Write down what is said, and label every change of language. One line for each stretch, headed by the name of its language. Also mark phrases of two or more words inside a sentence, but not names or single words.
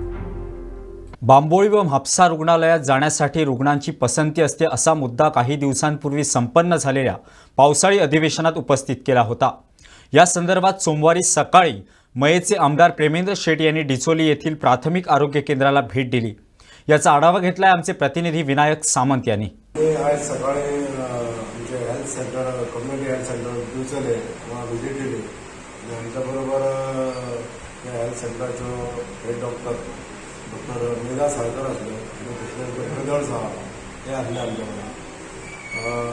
Marathi: बांबोळी व म्हापसा रुग्णालयात जाण्यासाठी रुग्णांची पसंती असते असा मुद्दा काही दिवसांपूर्वी संपन्न झालेल्या पावसाळी अधिवेशनात उपस्थित केला होता. या संदर्भात सोमवारी सकाळी मयेचे आमदार प्रेमेंद्र शेट यांनी डिचोली येथील प्राथमिक आरोग्य केंद्राला भेट दिली. याचा आढावा घेतलाय आमचे प्रतिनिधी विनायक सामंत यांनी.
Konkani: आज सकाळी आमचे
English: health centre, community health centre
Konkani: डिचोले व्हिजिट दिली. आमच्या बरोबर
English: health centrecho head
Konkani: डॉक्टर मेधा साळकर आसले आनी दुसरे ब्रदर्स आहा ते आसले आमचे कडेन.